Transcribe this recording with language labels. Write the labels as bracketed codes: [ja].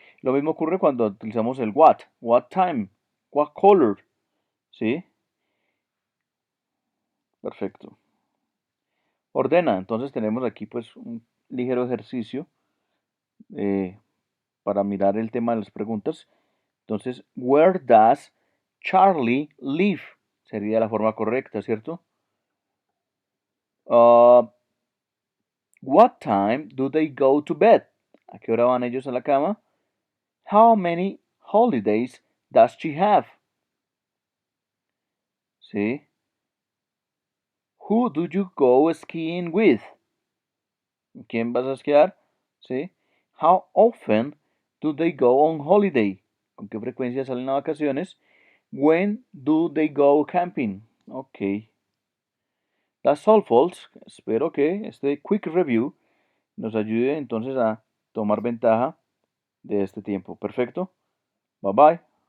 [es] Lo mismo ocurre cuando utilizamos el what time, what color, ¿sí? Perfecto. Ordena, entonces tenemos aquí pues un ligero ejercicio eh, para mirar el tema de las preguntas. [en] Entonces, where does Charlie live? [es] Sería la forma correcta, ¿cierto? [en] What time do they go to bed? [es] ¿A qué hora van ellos a la cama? [en] How many holidays does she have? [es] ¿Sí? [en] Who do you go skiing with? [es] ¿Quién vas a esquiar? ¿Sí? [en] How often do they go on holiday? [es] ¿Con qué frecuencia salen a vacaciones? [en] When do they go camping? Ok. That's all, folks. [es] Espero que este quick review nos ayude entonces a tomar ventaja de este tiempo. Perfecto. Bye bye.